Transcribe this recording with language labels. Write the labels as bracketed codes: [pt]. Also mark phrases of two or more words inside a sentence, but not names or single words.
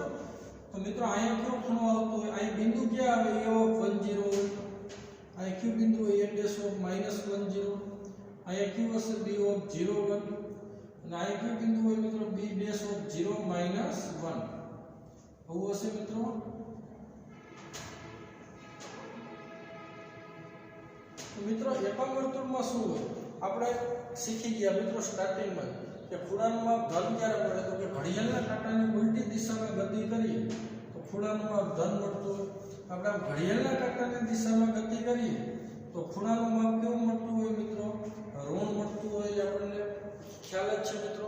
[gu] તો મિત્રો અહીંયા કયો ખૂણો આવતો હોય અહીં બિંદુ ક્યાં આવે [en] A of 10 [gu] અહીં કયો બિંદુ હોય [en] A dash of -10 [gu] અહીંયા કયો હશે [en] B of 0 1 [gu] અને અહીં કયો બિંદુ હોય મિત્રો [en] B dash of 0 -1 [gu] આવું હશે મિત્રો તો મિત્રો એકમ વર્તુળમાં શું હોય આપણે શીખી ગયા મિત્રો સ્ટાર્ટિંગમાં કે ખૂણાનું માપ ધન ક્યારે મળે તો કે ઘડિયાળના કાંટાની ઉલટી દિશામાં ગતિ કરીએ તો ખૂણાનું માપ ધન મળતું હોય આપણે ઘડિયાળના કાંટાની દિશામાં ગતિ કરીએ તો ખૂણાનું માપ કેવું મળતું હોય મિત્રો ઋણ મળતું હોય આપણને ખ્યાલ જ છે મિત્રો